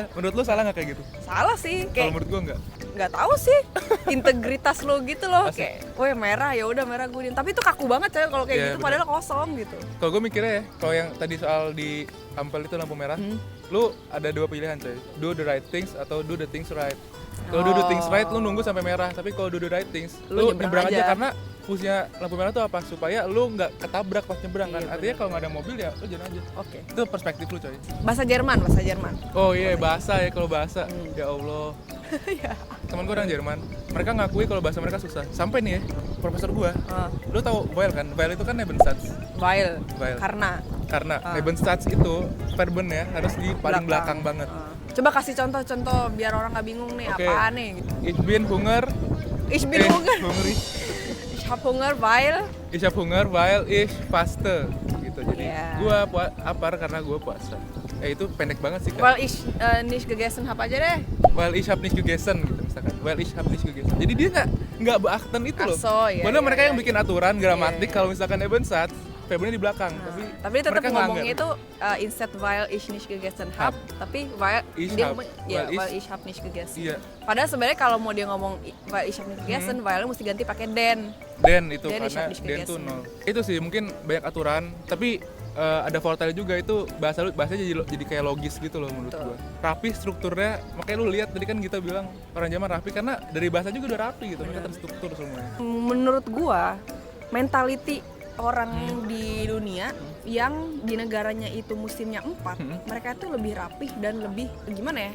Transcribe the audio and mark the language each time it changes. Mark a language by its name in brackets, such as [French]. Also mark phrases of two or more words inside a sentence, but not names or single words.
[Indonesian] Menurut lu salah nggak kayak gitu? Salah sih. Kalau menurut gue nggak tahu sih integritas lo gitu loh. Kayak merah ya udah merah gue. Tapi itu kaku banget coy kalau kayak gitu, padahal kosong gitu. Kalau gue mikirnya ya, kalau yang tadi soal di Ampel itu lampu merah, lu ada 2 pilihan coy, [English] do the right things atau do the things right. [Indonesian] Kalau [English] do the things right [Indonesian] lu nunggu sampai merah, tapi kalau [English] do the right things [Indonesian] lu nyebrang aja karena fungsinya lampu merah tuh apa? Supaya lu nggak ketabrak pas nyebrang kan. Iya, Artinya kalau nggak ada mobil ya lu jalan aja. Oke. Itu perspektif lu coy. Bahasa Jerman. Oh iya, bahasa ya, kalau bahasa. Ya Allah. Ya. Temen gue orang Jerman, mereka ngakui kalau bahasa mereka susah. Sampai nih ya, profesor gue, lu tahu Weil kan? Weil itu kan Nebensatz. Weil. Weil. Karena Ah. Nebensatz itu verbennya harus di paling belakang banget. Coba kasih contoh-contoh biar orang nggak bingung nih Oke. apaan nih gitu. [German] Ich bin Hunger. Ich bin Hunger. Hungrig. Ich hab Hunger, weil Ich hab Hunger weil ich faste. [Indonesian] Gitu. Jadi Iya. gua apar karena gua puasa. Itu pendek banget sih kan. [German] weil ich nicht gegessen hab [Indonesian] aja deh. [German] Weil ich hab nicht gegessen [Indonesian] gitu misalkan. [German] Weil ich hab nicht gegessen. [Indonesian] Jadi dia nggak beachten itu loh. [German] Ach so, [Indonesian] iya, Padahal iya, mereka iya, yang bikin aturan gramatik Iya. kalau misalkan Nebensatz verbennya di belakang. Tapi tetap mereka ngomongnya ngelanggar. [German] itu instead weil ich nicht gegessen hab, tapi weil [Indonesian] Ich dia hab. ngomong ya Weil [German] weil ich hab nicht gegessen. [Indonesian] Iya. Padahal sebenarnya kalau mau dia ngomong [German] weil ich hab nicht gegessen, [Indonesian] weil mesti ganti pakai den. Den itu [German] Den ich [Indonesian] karena [German] hab nicht [Indonesian] Den tuh gegessen. 0. Itu sih mungkin banyak aturan, tapi ada volatile juga itu bahasanya jadi kayak logis gitu loh menurut Betul. gua. Rapi strukturnya, makanya lu lihat tadi kan kita bilang orang zaman rapi karena dari bahasa juga udah rapi gitu, mereka terstruktur semuanya. Menurut gua mentality orang di dunia yang di negaranya itu musimnya 4, mereka itu lebih rapih dan lebih gimana ya?